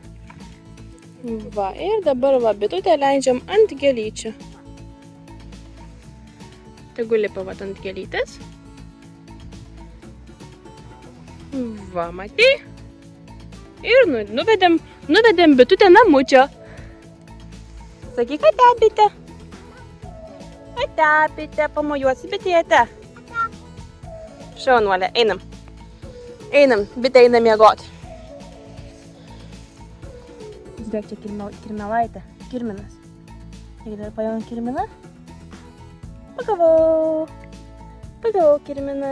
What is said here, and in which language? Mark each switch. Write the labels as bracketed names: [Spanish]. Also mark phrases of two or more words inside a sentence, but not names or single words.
[Lithuanian] Va, ir dabar va, bitutę leidžiam ant gėlyčių. Tegu lipa vat ant gėlytės. Va, matei? Ir nuvedėm bitutę namučio. Sakyk, ate bitė. Ate bitė, pamojuosi bitėte. Šaunuolė, einam. Einam, bitė eina miegoti. Žiūrėk, čia kirmelaitė, kirminas. Jeigu dar paėmam kirminą. Pagavau kirminą.